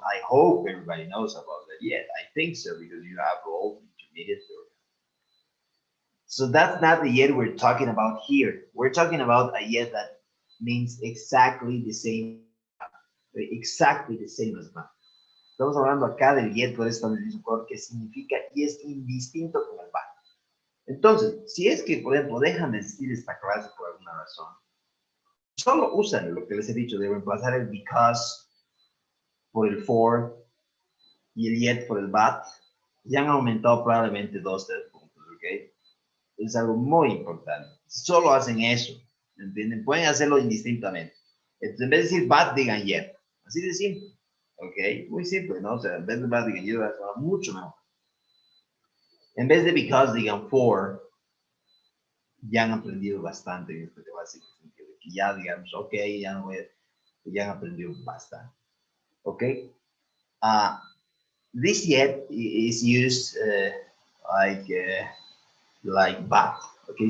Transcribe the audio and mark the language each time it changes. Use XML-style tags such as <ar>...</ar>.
<en>I hope everybody knows about that yet. I think so because you have all intermediate. So that's not the yet we're talking about here. We're talking about a yet that means exactly the same as bad.</en> <es>Estamos hablando acá del yet, por eso estamos diciendo que significa y es indistinto con el bad. Entonces, si es que, por ejemplo, dejan de existir esta clase por alguna razón, solo usan lo que les he dicho de reemplazar el because por el for y el yet por el but, ya han aumentado probablemente 2-3 puntos, ¿ok? Es algo muy importante. Solo hacen eso, ¿entienden? Pueden hacerlo indistintamente. Entonces, en vez de decir but, digan yet. Así de simple, ¿ok? Muy simple, ¿no? O sea, en vez de but, digan yet, va a sonar mucho mejor. En vez de because, digan for. Ya han aprendido bastante en este básico sentido, que ya digamos, ok, ya han aprendido bastante, ok.</es> <en>This yet is used like but, okay.</en>